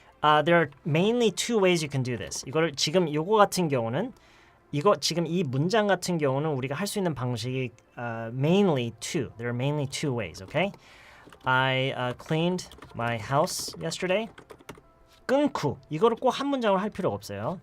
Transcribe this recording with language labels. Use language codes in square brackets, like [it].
[en] There are mainly two ways you can do this. [ko] 이거를 지금 요거 같은 경우는 지금 이 문장 같은 경우는 우리가 할 수 있는 방식이 [en] mainly two. There are mainly two ways, okay? I cleaned my house yesterday. [ko] 끊고 이거를 꼭 한 문장으로 할 필요가 없어요.